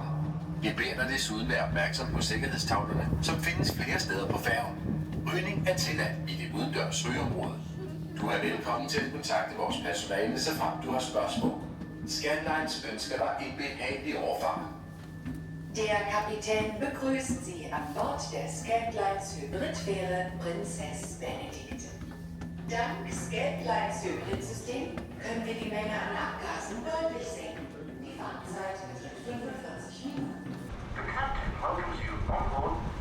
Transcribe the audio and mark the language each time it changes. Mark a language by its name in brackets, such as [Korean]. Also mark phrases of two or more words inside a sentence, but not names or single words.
[Danish] I beder dig desuden være opmærksom på sikkerhedstavlerne, som findes flere steder på færgen. Rygning er tilladt i det udendørs rygeområde. Du er velkommen til at kontakte vores personale, såfremt du har spørgsmål. Scandlines ønsker dig en behagelig overfart. [German] Der Kapitän begrüßt Sie an Bord der Scandlines Hybridfähre Prinzess Benedikt. Dank Scandlines Hybridsystem können wir die Menge an Abgasen deutlich senken. Die Fahrtzeit beträgt 45 Minuten. [English] The captain welcomes you on board.